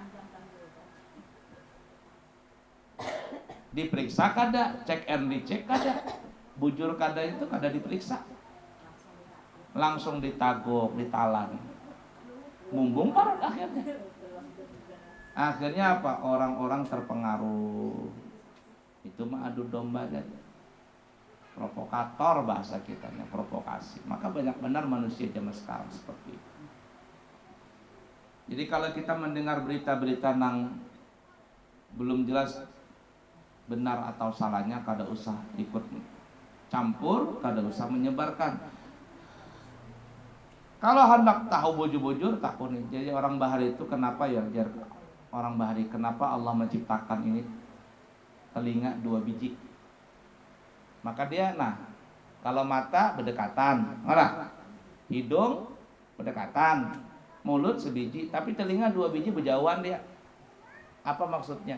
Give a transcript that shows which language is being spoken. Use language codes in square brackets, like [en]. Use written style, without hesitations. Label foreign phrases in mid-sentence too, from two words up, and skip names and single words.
[bjn] Diperiksa kada, cek and dicek kada. Bujur kada itu kada diperiksa. Langsung ditagok, ditalan. Mumbung parut akhirnya apa? [id] Orang-orang terpengaruh. Itu mah adu domba dan provokator bahasa kitanya, provokasi. Maka banyak benar manusia zaman sekarang seperti itu. Jadi kalau kita mendengar berita-berita nang belum jelas benar atau salahnya, [bjn] kada usah [id] ikut campur, [bjn] kada usah [id] menyebarkan. [bjn] Kalau hendak tahu bujur-bujur takut nih. [id] Jadi orang bahari itu kenapa ya? Orang bahari kenapa Allah menciptakan ini telinga 2 biji? Maka dia, nah kalau mata berdekatan, hidung berdekatan, mulut sebiji tapi telinga 2 biji berjauhan dia. Apa maksudnya?